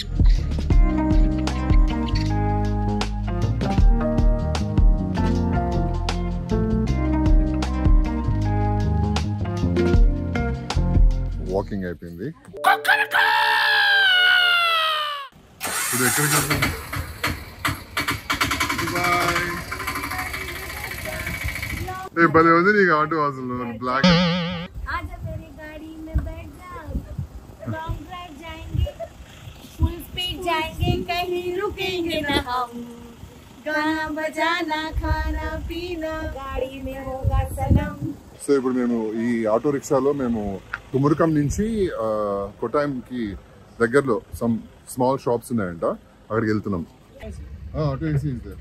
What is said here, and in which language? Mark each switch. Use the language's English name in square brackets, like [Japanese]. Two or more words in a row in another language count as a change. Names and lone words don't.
[Telugu] వాకింగ్ అయిపోయింది. ఇప్పుడు ఎక్కడికి వెళ్తాం? భలే ఉంది నీకు ఆటో అసలు బ్లాక్. [Hindi] आजा मेरी गाड़ी में बैठ जा, [English] long drive [Hindi] जाएंगे, [English] full speed [Hindi] जाएंगे, कहीं रुकेंगे ना हम, गाना बजाना खाना पीना गाड़ी में होगा सनम. [Telugu] సో ఇప్పుడు మేము ఈ ఆటో రిక్షాలో మేము కుమురకం నుంచి కొట్టాయంకి దగ్గరలో [English] some small shops [Telugu] ఉన్నాయంట, అక్కడికి వెళ్తున్నాం. [English] auto AC is there.